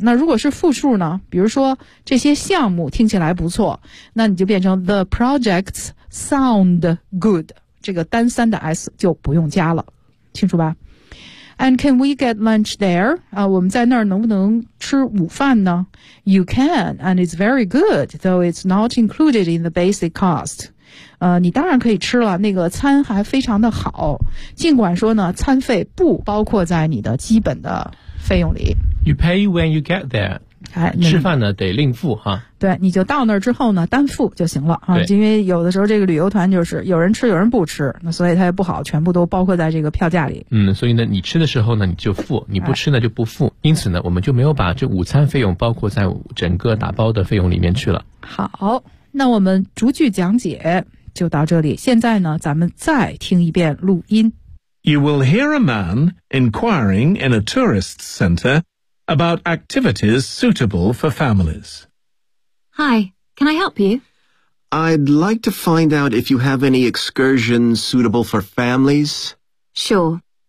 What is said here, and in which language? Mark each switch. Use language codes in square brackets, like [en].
[zh] 那如果是复数呢，比如说这些项目听起来不错，那你就变成 the projects sound good, 这个单三的 s 就不用加了，清楚吧？ [en] And can we get lunch there? [zh] 啊，我们在那儿能不能吃午饭呢？ [en] You can, and it's very good, though it's not included in the basic cost. [zh] 你当然可以吃了，那个餐还非常的好，尽管说呢餐费不包括在你的基本的费用里。 [en] You pay when you get there、哎、 [zh] 吃饭呢得另付哈。对，你就到那儿之后呢单付就行了啊。因为有的时候这个旅游团就是有人吃有人不吃，那所以它也不好全部都包括在这个票价里。嗯，所以呢你吃的时候呢你就付，你不吃呢就不付、哎、因此呢我们就没有把这午餐费用包括在整个打包的费用里面去了。好，那我们逐句讲解就到这里，现在呢咱们再听一遍录音。 [en] You will hear a man inquiring in a tourist center about activities suitable for families. Hi, can I help you? I'd like to find out if you have any excursions suitable for families. Sure.